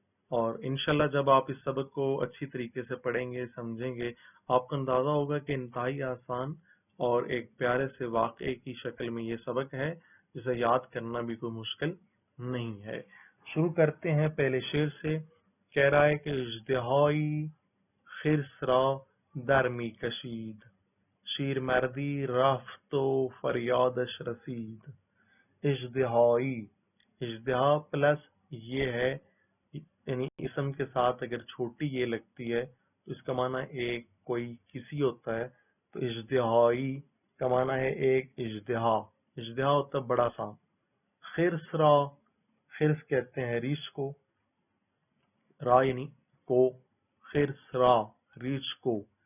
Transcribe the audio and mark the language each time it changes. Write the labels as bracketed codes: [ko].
[ur] اور انشاءاللہ جب آپ اس سبق کو اچھی طریقے سے پڑھیں گے سمجھیں گے، آپ کو اندازہ ہوگا کہ انتہائی آسان اور ایک پیارے سے واقعے کی شکل میں یہ سبق ہے، جسے یاد کرنا بھی کوئی مشکل نہیں ہے. شروع کرتے ہیں پہلے شعر سے. کہہ رہا ہے کہ [fa] اژدہائی خرس را در می کشید، شیر مردی رفت و فریادش رسید. [ur] اژدہائی، اژدہا پلس یہ ہے، یعنی اسم کے ساتھ اگر چھوٹی یہ لگتی ہے تو اس کا معنی ایک کوئی کسی ہوتا ہے. تو اژدہائی کا معنی ہے ایک اژدہا. اژدہا ہوتا ہے بڑا سانپ. خرس را، خرس کہتے ہیں ریچھ کو، را یعنی کو، خرس را ریچھ کو.